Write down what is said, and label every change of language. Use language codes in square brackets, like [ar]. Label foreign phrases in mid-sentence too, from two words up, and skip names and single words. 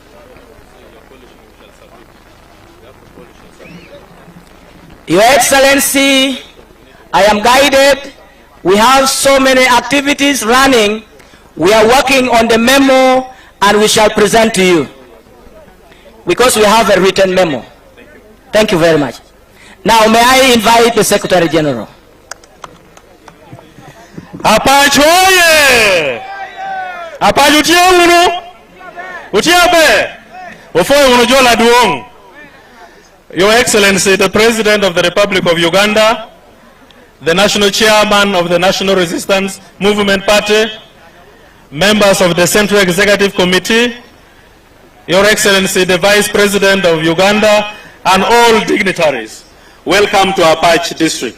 [en] Your Excellency, I am guided. We have so many activities running. We are working on the memo and we shall present to you because we have a written memo. Thank you very much. Now may I invite the Secretary General. [laj] Apac oye! Apac utia unu? Utia be? Ofoe unu jola duong. [en] Your Excellency, the President of the Republic of Uganda, the National Chairman of the National Resistance Movement Party, members of the Central Executive Committee, Your Excellency, the Vice President of Uganda, and all dignitaries, welcome to Apac District.